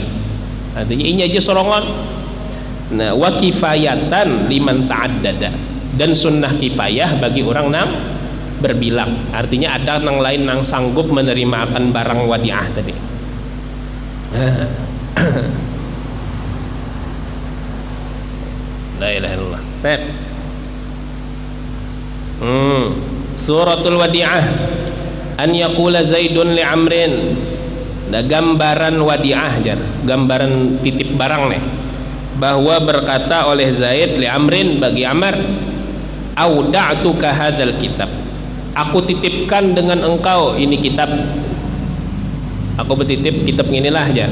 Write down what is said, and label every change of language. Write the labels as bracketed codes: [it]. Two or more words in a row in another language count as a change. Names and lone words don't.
[bjn] Artinya ini aja sorongan. Nah, [ar] وكفاية لمن تعدد, [bjn] dan sunnah kifayah bagi orang nang berbilang. Artinya ada nang lain nang sanggup menerima akan barang wadiah tadi. [ar] لا إله إلا الله. Baik. صورة الوديعة أن يقول زيد لعمرو. [bjn] Nah, gambaran wadi'ah jar, gambaran titip barang nih, bahwa berkata oleh Zaid [ar] لعمرو [bjn] bagi Amr, [ar] أودعتك هذا الكتاب, [bjn] aku titipkan dengan engkau ini kitab. Aku bertitip kitab inilah aja.